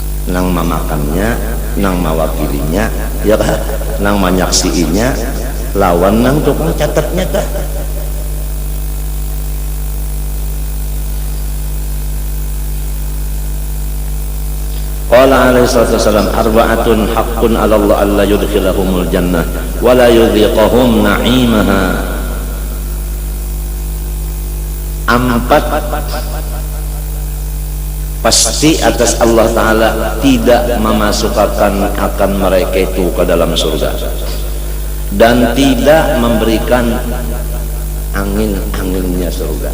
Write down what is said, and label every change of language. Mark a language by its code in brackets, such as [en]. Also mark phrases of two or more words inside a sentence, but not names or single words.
[bjn] nang mamakannya, nang mawakilinya, ya kan, nang manyaksiinya, lawan nang tukang catatnya kah. [ar] قال عليه الصلاة والسلام أربعة حق على الله ألا يدخلهم الجنة ولا يذيقهم نعيمها. [ms] Empat pasti atas Allah Ta'ala tidak memasukkan akan mereka itu ke dalam surga, dan tidak memberikan angin-anginnya surga.